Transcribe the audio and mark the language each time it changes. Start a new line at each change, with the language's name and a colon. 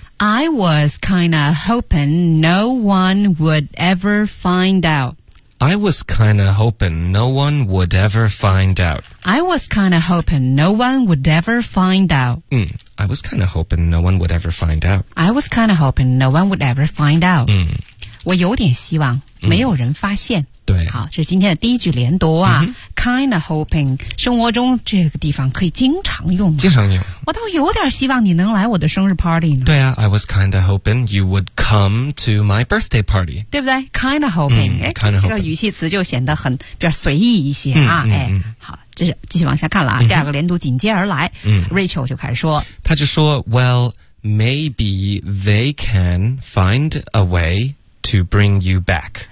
English: I was kinda hoping no one would ever find out. I was kinda hoping no one would ever find out. I was kinda hoping no one would ever find out. I was kinda hoping no one would ever find out. I was kinda hoping no one would ever find out.
Chinese: 我有点希望没有人发现。对，好，这是今天的第一句连读啊、
English: kind of hoping
Chinese: 生活中这个地方可以经常用经常用我倒有点希望你能来我的生日 party 呢对啊
English: I was kind of hoping you would come to my birthday party
Chinese: 对不对
English: kind of hoping、 kind of hoping
Chinese: 这个语气词就显得很比较随意一些啊、好这是继续往下看了啊、第二个连读紧接而来、Rachel 就开始说他就说
English: Well maybe they can find a wayTo bring you back.